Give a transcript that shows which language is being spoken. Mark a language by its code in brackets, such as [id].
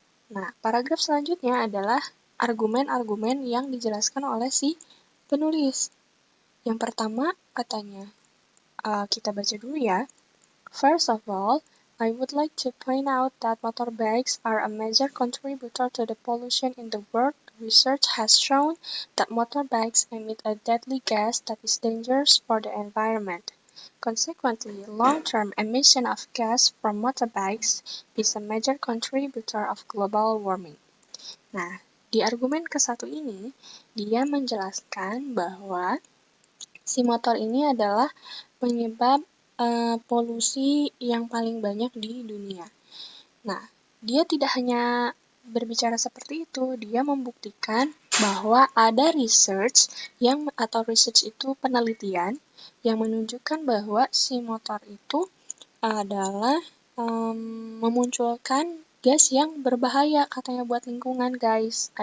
[id] Nah, paragraf selanjutnya adalah argumen-argumen yang dijelaskan oleh si penulis. Yang pertama katanya, kita baca dulu ya. [en] First of all, I would like to point out that motorbikes are a major contributor to the pollution in the world. Research has shown that motorbikes emit a deadly gas that is dangerous for the environment. Consequently, long-term emission of gas from motorbikes is a major contributor of global warming. [id] Nah, di argumen ke-1 ini, dia menjelaskan bahwa si motor ini adalah penyebab polusi yang paling banyak di dunia. Nah, dia tidak hanya berbicara seperti itu, dia membuktikan bahwa ada research itu penelitian yang menunjukkan bahwa si motor itu adalah memunculkan gas yang berbahaya katanya buat lingkungan, guys.